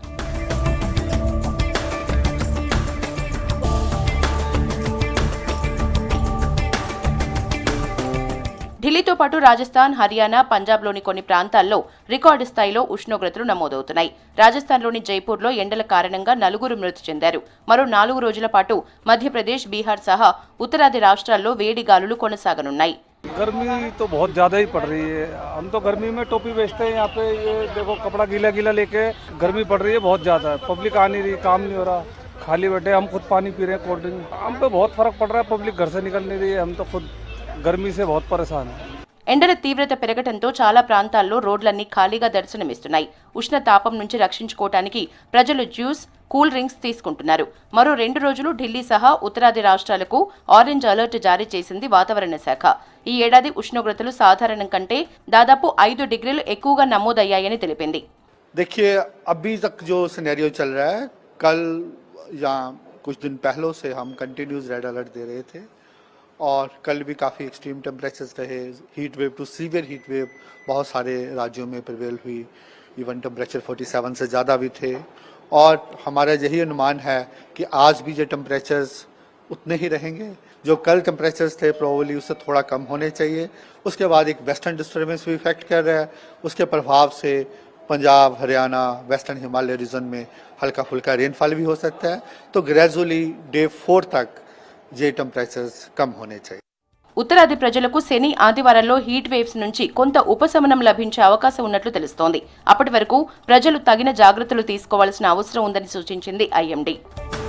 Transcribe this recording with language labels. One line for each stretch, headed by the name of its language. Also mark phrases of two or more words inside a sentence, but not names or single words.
Telugu: ఢిల్లీతో పాటు రాజస్థాన్, హర్యానా, పంజాబ్లోని కొన్ని ప్రాంతాల్లో రికార్డు స్థాయిలో ఉష్ణోగ్రతలు నమోదవుతున్నాయి. రాజస్థాన్లోని జైపూర్లో ఎండల కారణంగా 4 మృతి చెందారు. మరో 4 రోజుల పాటు మధ్యప్రదేశ్, బీహార్ సహా ఉత్తరాది రాష్ట్రాల్లో వేడి గాలులు కొనసాగనున్నాయి.
Hindi: गर्मी तो बहुत ज़्यादा ही पड़ रही है. हम तो गर्मी में टोपी बेचते हैं. यहाँ पे ये देखो कपड़ा गीला गीला लेके गर्मी पड़ रही है बहुत ज़्यादा. पब्लिक आ नहीं रही, काम नहीं हो रहा, खाली बैठे. हम खुद पानी पी रहे हैं,
English: cold drink.
Hindi: हम पे बहुत फर्क पड़ रहा है. पब्लिक घर से निकल नहीं रही है. हम तो खुद गर्मी से बहुत परेशान हैं.
Telugu: ఎండల తీవ్రత పెరగటంతో చాలా ప్రాంతాల్లో రోడ్లన్నీ ఖాళీగా దర్శనమిస్తున్నాయి. ఉష్ణ తాపం నుంచి రక్షించుకోవటానికి ప్రజలు జ్యూస్,
English: cool drinks
Telugu: తీసుకుంటున్నారు. మరో 2 రోజులు ఢిల్లీ సహా ఉత్తరాది రాష్ట్రాలకు
English: orange alert
Telugu: జారీ చేసింది వాతావరణ శాఖ. ఈ ఏడాది ఉష్ణోగ్రతలు సాధారణం కంటే దాదాపు 5 డిగ్రీలు ఎక్కువగా నమోదయ్యాయని తెలిపింది.
Hindi: देखिए अभी तक जो सिनेरियो चल रहा है, कल या कुछ दिन पहले से हम
English: continuous red alert
Hindi: दे रहे थे और कल भी काफ़ी
English: extreme temperatures
Hindi: रहे.
English: heat wave to severe heat wave
Hindi: बहुत सारे राज्यों में प्रिवेल हुई.
English: even temperature
Hindi: 47 से ज़्यादा भी थे. और हमारा यही अनुमान है कि आज भी ये टेम्परेचर्स उतने ही रहेंगे. जो कल टेम्परेचर्स थे प्रोबेबली उससे थोड़ा कम होने चाहिए. उसके बाद एक
English: western disturbance
Hindi: भी इफेक्ट कर रहा है. उसके प्रभाव से पंजाब, हरियाणा,
English: western Himalaya region
Hindi: में हल्का फुल्का रेनफॉल भी हो सकता है. तो
English: gradually day 4
Hindi: तक ये टेम्परेचर्स कम होने चाहिए.
Telugu: ఉత్తరాది ప్రజలకు శని, ఆదివారాల్లో
English: heat waves
Telugu: నుంచి కొంత ఉపశమనం లభించే అవకాశం ఉన్నట్లు తెలుస్తోంది. అప్పటి వరకు ప్రజలు తగిన జాగ్రత్తలు తీసుకోవాల్సిన అవసరం ఉందని సూచించింది ఐఎండీ.